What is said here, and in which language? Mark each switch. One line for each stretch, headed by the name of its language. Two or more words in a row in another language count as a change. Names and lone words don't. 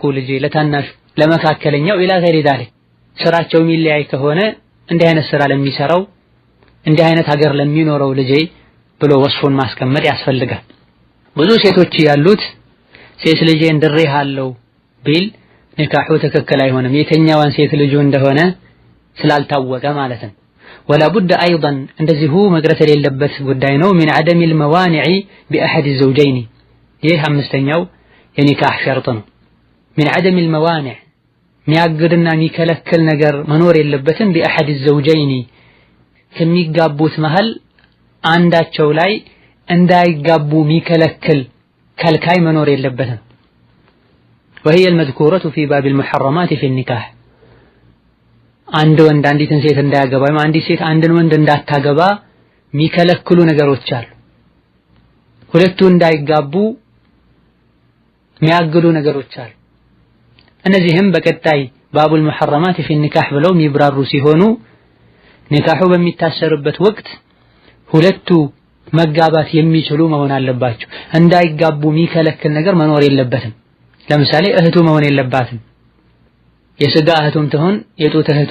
Amharic: ልጄ ለታናሹ ለመካከለኛው
Arabic: إلى غير ذلك
Amharic: ስራቸው የሚለያይ ከሆነ እንዲህ አይነት ስራ ለሚሰራው እንዲህ አይነት ሀገር ለሚኖረው ልጄ ብሎ ወስፉን ማስቀመጥ ያስፈልጋል። ብዙ ሴቶች ያሉት ሴት ልጄን ድሬሃለው ቢል ኒካሑ ትክክል አይሆንም። የተኛዋን ሴት ልጁ እንደሆነ ስላልታወቀ ማለት ነው።
Arabic: ولا بد أيضا
Amharic: እንደዚሁ መቅረት የሌለበት ጉዳይ ነው
Arabic: من عدم الموانع بأحد الزوجين
Amharic: ይህ አምስተኛው የኒካህ ሸርጥ ነው።
Arabic: من عدم الموانع
Amharic: ሚያግድና ሚከለክል ነገር መኖር የለበትም
Arabic: بأحد الزوجين
Amharic: ከሚጋቡት መሃል አንዳቸው ላይ እንዳይጋቡ ሚከለክል ከልካይ መኖር የለበትም።
Arabic: وهي المذكورة في باب المحرمات في النكاح
Amharic: አንድ ወንድ አንዲትን ሴት እንዳያገባ ወይም አንዲት ሴት አንድን ወንድ እንዳታገባ ሚከለክሉ ነገሮች አሉ። ሁለቱ እንዳይጋቡ ሚያግዱ ነገሮች አሉ። እነዚህም በቀጣይ
Arabic: باب المحرمات في النكاح
Amharic: ብለው ሚብራሩ ሲሆኑ ኒካሑ በሚታሰርበት ወቅት ሁለቱ መጋባት የሚችሉ መሆን አለባቸው። እንዳይጋቡ ሚከለክል ነገር መኖር የለበትም። ለምሳሌ እህቱ መሆን የለባትም። የስጋ እህቱም ትሆን የጡት እህቱ